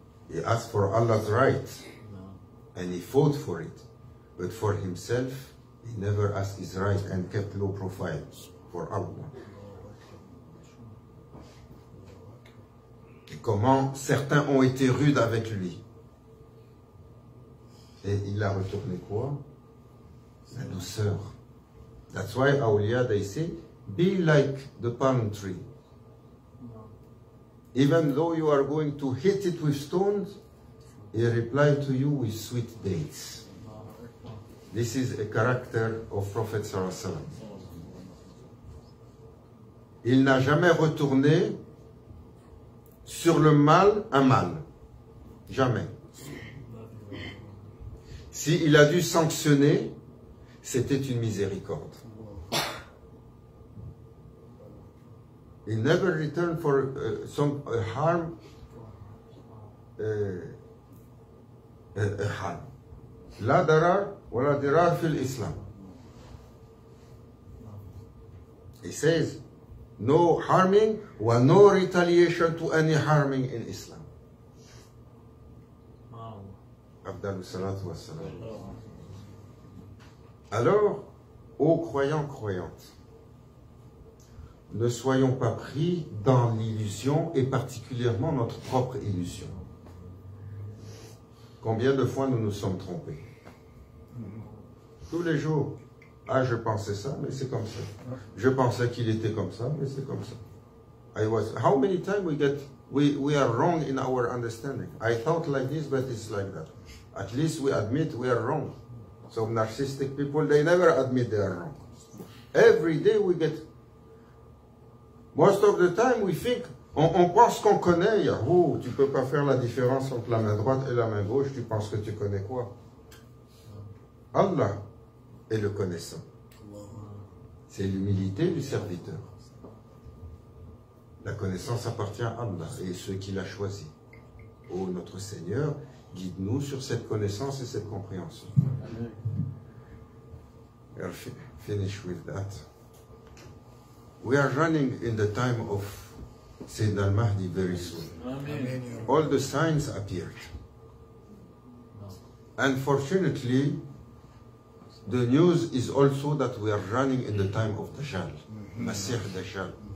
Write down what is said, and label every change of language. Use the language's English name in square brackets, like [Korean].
[English] He asked for Allah's right. And he fought for it. But for himself, he never asked his right and kept low profile for Allah. [French] Et comment certains ont été rudes avec lui. Et il a retourné quoi? La douceur. [English] That's why Awliya, they say, be like the palm tree. Even though you are going to hit it with stones, he replied to you with sweet dates. This is a character of Prophet sallallahu alayhi wa sallam. [French] Il n'a jamais retourné sur le mal un mal. Jamais. S'il a dû sanctionner, c'était une miséricorde. [English] He never returned for some harm. harm. [Arabic] لا ضرر ولا ضرار في الإسلام. [English] He says, no harming or no retaliation to any harming in Islam. [Arabic] Abdallah salatu wassalam. [French] Alors, ô croyants, croyantes, ne soyons pas pris dans l'illusion et particulièrement notre propre illusion. Combien de fois nous nous sommes trompés? Tous les jours. Ah, je pensais ça, mais c'est comme ça. Je pensais qu'il était comme ça, mais c'est comme ça. [English] How many times we are wrong in our understanding? I thought like this, but it's like that. At least we admit we are wrong. Some narcissistic people, they never admit they are wrong. Every day we get... Most of the time we think, [French] on pense qu'on connaît. Yahoo, tu peux pas faire la différence entre la main droite et la main gauche, tu penses que tu connais quoi? Allah est le connaissant. C'est l'humilité du serviteur. La connaissance appartient à Allah et ceux qu'il a choisis. Ô notre Seigneur, guide-nous sur cette connaissance et cette compréhension. [English] I'll finish with that. We are running in the time of Sayyidina al-Mahdi very soon. Amen. All the signs appeared. Unfortunately, the news is also that we are running in the time of Dajjal, Masih Dajjal.